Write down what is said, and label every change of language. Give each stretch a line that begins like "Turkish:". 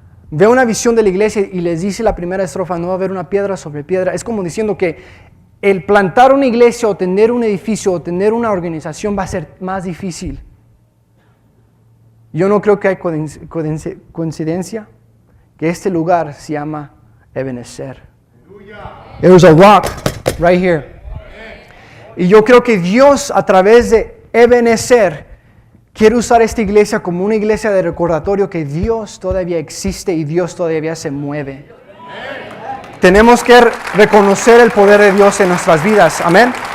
Spanish: Ve una visión de la iglesia y les dice la primera estrofa: no va a haber una piedra sobre piedra. Es como diciendo que el plantar una iglesia o tener un edificio o tener una organización va a ser más difícil. Yo no creo que hay coincidencia que este lugar se llama Ebenezer.
English: There's a rock right here.
Spanish: Y yo creo que Dios, a través de Ebenezer, quiere usar esta iglesia como una iglesia de recordatorio que Dios todavía existe y Dios todavía se mueve. Tenemos que reconocer el poder de Dios en nuestras vidas. Amén.